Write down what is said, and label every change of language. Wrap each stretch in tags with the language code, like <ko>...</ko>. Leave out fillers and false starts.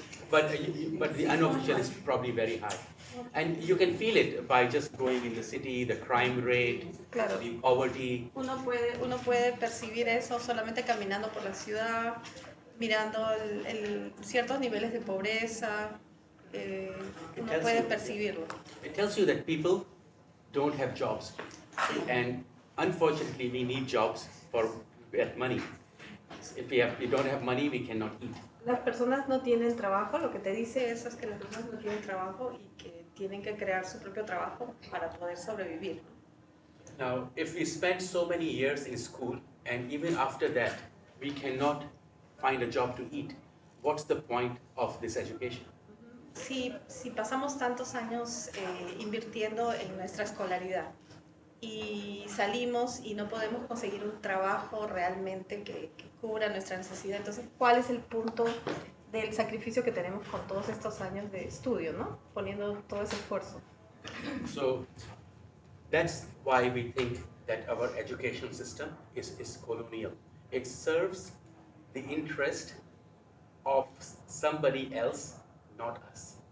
<en>But the unofficial is probably very high. And you can feel it by just going in the city, the crime rate,</en> <es>Claro.</es> <en>the poverty.</en> <es>Uno puede percibir eso solamente caminando por la ciudad, mirando ciertos niveles de pobreza, uno puede percibirlo.</es> <en>It tells you that people don't have jobs. And unfortunately, we need jobs for get money. If we don't have money, we cannot eat.</en> <es>Las personas no tienen trabajo, lo que te dice eso es que las personas no tienen trabajo y que tienen que crear su propio trabajo para poder sobrevivir.</es> <en>Now, if we spend so many years in school and even after that we cannot find a job to eat, what's the point of this education?</en> <es>Si pasamos tantos años invirtiendo en nuestra escolaridad y salimos y no podemos conseguir un trabajo realmente que cubra nuestra necesidad, entonces, ¿cuál es el punto del sacrificio que tenemos con todos estos años de estudio, ¿no? Poniendo todo ese esfuerzo.</es> <en>So that's why we think that our education system is colonial. It serves the interest of somebody else, not us.</en>